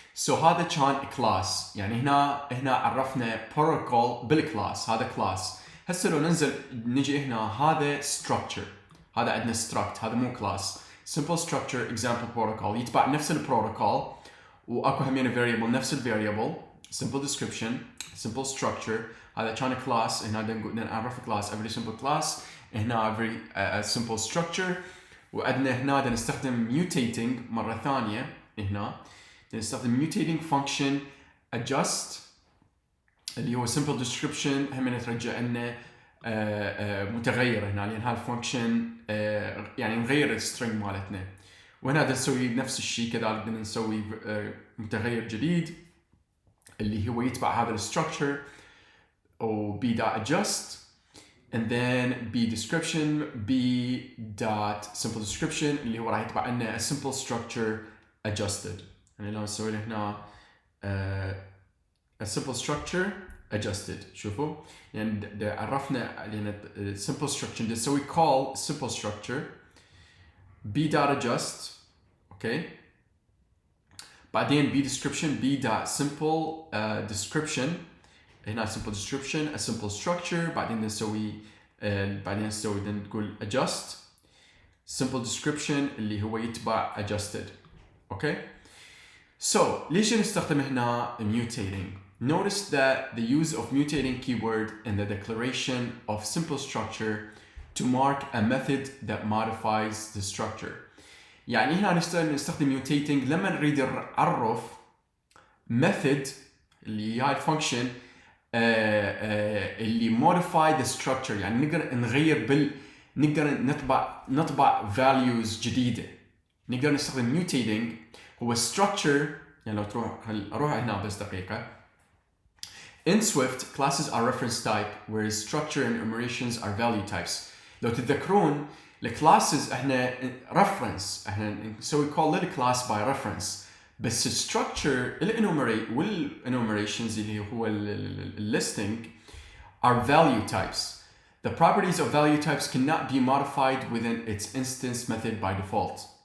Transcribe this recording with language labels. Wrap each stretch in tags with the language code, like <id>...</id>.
<ar>هذا كان class. يعني هنا عرفنا protocol بالكلاس، هذا class. هسه لو نجي هنا هذا structure، هذا عندنا struct، هذا مو class.</ar> <en>simple structure example protocol</en> <ar>يتبع نفس البروتوكول، واكو همين</ar> <en>variable نفس variable simple description simple structure.</en> <ar>هذا كان class.</ar> <en>هنا بدنا نعرف class every simple class، هنا every simple structure.</en> <ar>وعندنا هنا بدنا نستخدم mutating مرة ثانية، هنا بدنا نستخدم mutating function adjust اللي هو simple description، هم ترجع لنا متغير هنا، لأن هالفانكشن يعني نغير السترينج مالتنا. وهنا بدنا نسوي نفس الشيء كذلك، بدنا نسوي متغير جديد اللي هو يتبع هذا الستراكشر او b.adjust and then b.description b.simple description اللي هو راح يتبع لنا a simple structure adjusted. يعني لو نسوي له هنا a simple structure adjusted، شوفوا يعني عرفنا يعني simple structure نسوي call simple structure b.adjust اوكي، بعدين b.description b.simple description، هنا simple description a simple structure، بعدين نسوي نقول adjust simple description اللي هو يتبع adjusted. اوكي ليش نستخدم هنا</ar> <en>mutating؟ Notice that the use of mutating keyword in the declaration of simple structure to mark a method that modifies the structure.</en> <ar>يعني هنا نستخدم mutating لما نريد نعرف method اللي هاي الفانكشن اللي</ar> <en>modify the structure.</en> <ar>يعني نقدر نقدر نطبع values جديدة. نقدر نستخدم mutating هو structure. يعني لو اروح هنا بس دقيقة.</ar> <en>In Swift, classes are reference type, whereas structure and enumerations are value types.</en> <ar>لو تتذكرون الكلاسز احنا reference، احنا نسوي call للclass by reference، بس structure والenumerations اللي هو listing</ar> <en>are value types. The properties of value types cannot be modified within its instance method by default.</en>